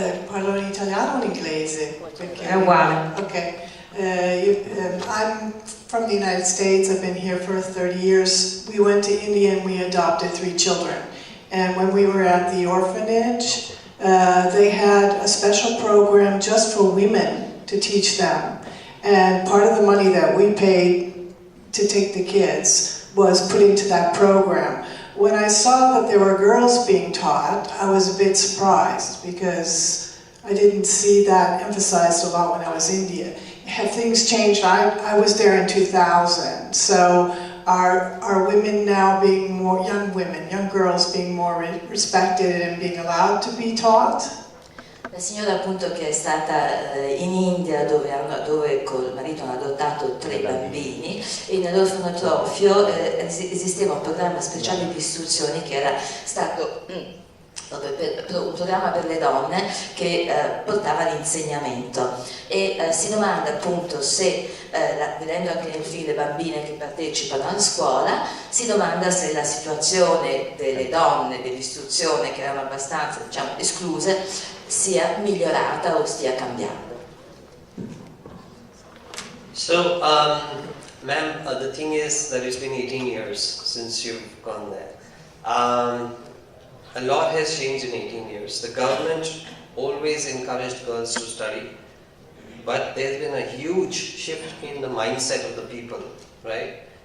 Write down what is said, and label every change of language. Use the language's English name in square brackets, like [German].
[Italian] Parlo in italiano o in inglese? Perché... È uguale. Okay. [English] I'm from the United States. I've been here for 30 years. We went to India and we adopted 3 children. And when we were at the orphanage, they had a special program just for women to teach them. And part of the money that we paid to take the kids was put into that program. When I saw that there were girls being taught, I was a bit surprised because I didn't see that emphasized a lot when I was in India. Have things changed? I was there in 2000, so are women now being more, young women, young girls being more respected and being allowed to be taught? [Italian] La signora appunto che è stata in India dove col marito hanno adottato 3 bambini e nell'orfanotrofio esisteva un programma speciale di istruzione che era stato un programma per le donne che portava l'insegnamento e si domanda appunto se, vedendo anche nel film le bambine che partecipano alla scuola, si domanda se la situazione delle donne dell'istruzione che erano abbastanza, diciamo, escluse sia migliorata o stia cambiando. [English] So, ma'am, the thing is that it's been 18 years since you've gone there. A lot has changed in 18 years. The government always encouraged girls to study, but there's been a huge shift in the mindset of the people, right?